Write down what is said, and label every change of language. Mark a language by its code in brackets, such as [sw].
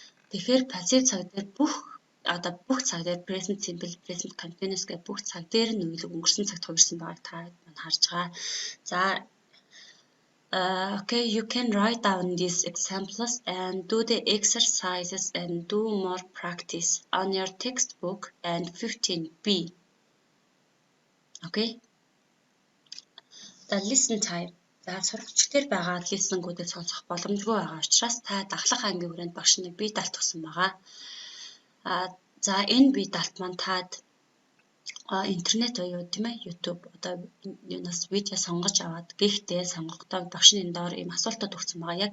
[mn] Тэгэхээр passive цаг дээр бүх цаг дээр present simple, present continuous гэх бүх цаг дээр нь үйлэг өнгөрсөн цагт хувирсан байгааг та маань харж байгаа. [en] За okay, you can write down these examples and do the exercises and do more practice on your textbook and 15B. Okay? The listen time. [mn] За сурагчдаар байгаа лиссенгүүдийг сонсох боломжгүй байгаа учраас та дахлах ангийн хүрээнд багш нэг бие даалт өгсөн байгаа. За энэ бие даалт маань таад интернет буюу тийм ээ YouTube одоо юунаас видео сонгож аваад гэхдээ сонгохдоо багш нь энэ доор ийм асуултууд өгсөн байгаа.